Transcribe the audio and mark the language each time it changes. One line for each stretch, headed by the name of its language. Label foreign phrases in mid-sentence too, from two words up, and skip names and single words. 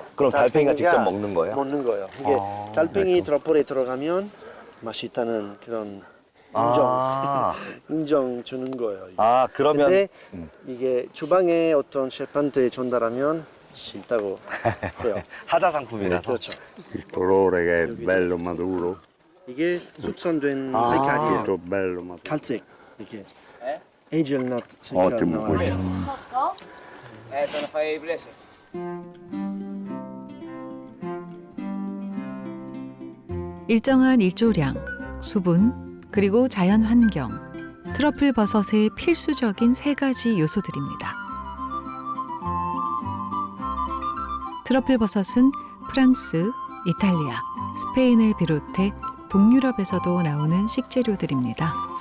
Korean: 그럼 달팽이가 직접 먹는 거예요? 먹는 거예요. 이게 달팽이 트러플에 들어가면 맛있다는 그런 아. 인정 주는 거예요. 이게. 아, 그러면 근데 이게 주방에 어떤 셰프한테 전달하면 싫다고 해요. 하자 상품이라서. 그렇죠.
Italian: Il colore che è bello maturo.
Korean: 이게 숙성된 아. 색깔이에요.
Italian: Molto bello maturo.
Korean: 갈색 이게 헤이즐넛 색깔
Italian: Ottimo
Korean: 나와요.
Italian: questo. sono fai prese.
Korean: 일정한 일조량, 수분, 그리고 자연 환경, 트러플 버섯의 필수적인 세 가지 요소들입니다. 트러플 버섯은 프랑스, 이탈리아, 스페인을 비롯해 동유럽에서도 나오는 식재료들입니다.